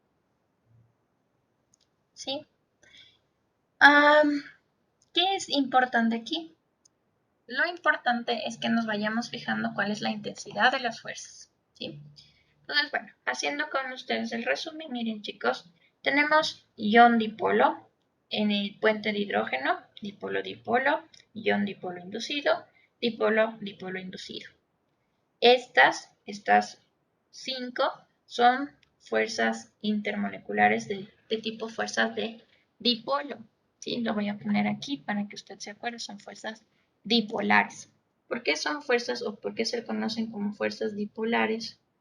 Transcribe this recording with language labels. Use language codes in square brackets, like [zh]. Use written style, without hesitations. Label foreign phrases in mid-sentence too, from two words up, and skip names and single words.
[es] ¿Sí? ¿Qué es importante aquí? Lo importante es que nos vayamos fijando cuál es la intensidad de las fuerzas. ¿Sí? Entonces, bueno, haciendo con ustedes el resumen, miren chicos, tenemos ion dipolo en el puente de hidrógeno, dipolo-dipolo, ion dipolo inducido, dipolo-dipolo inducido. Estas 5 son fuerzas intermoleculares de tipo fuerzas de dipolo. ¿Sí? Lo voy a poner aquí para que usted se acuerde, son fuerzas dipolares. ¿Por qué son fuerzas o por qué se conocen como fuerzas dipolares?